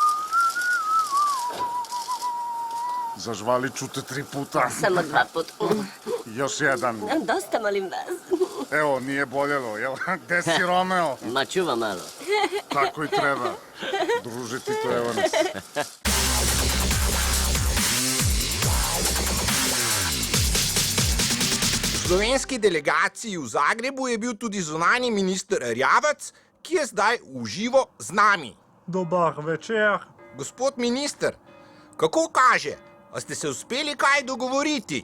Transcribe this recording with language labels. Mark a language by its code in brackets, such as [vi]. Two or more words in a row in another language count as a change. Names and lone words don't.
[hr] Zažvalit ću te 3 puta. Samo 2 put. Još jedan. Dosta, molim vas. Evo, nije boljelo, jel? Gde si, Romeo? Ma čuva malo. Tako i treba. Druže Tito Evans. [sl] V slovenski delegaciji v Zagrebu je bil tudi zunanji minister Erjavec, ki je zdaj v živo z nami. [hr] Dobar večer. [sl] Gospod minister, kako kaže? A ste se uspeli kaj dogovoriti?